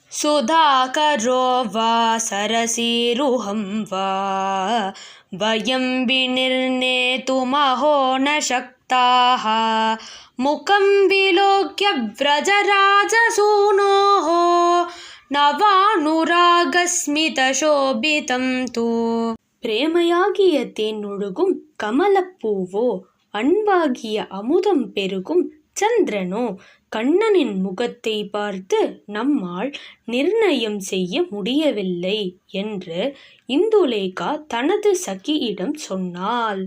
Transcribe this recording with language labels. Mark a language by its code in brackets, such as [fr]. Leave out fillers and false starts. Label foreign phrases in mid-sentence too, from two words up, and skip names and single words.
[sa] सुधाकरो वा सरसीरुहं वा वयं विनिर्णेतुमहो न शक्ताः मुखं विलोक्य व्रजराजसूनोः नवानुरागस्मितशोभितम् तु. [ta] பிரேமையாகிய தேனொழுகும் கமலப்பூவோ, அன்பாகிய அமுதம் பெருகும் சந்திரனோ கண்ணனின் முகத்தை பார்த்து நம்மால் நிர்ணயம் செய்ய முடியவில்லை என்று இந்துலேகா தனது சகியிடம் சொன்னாள்.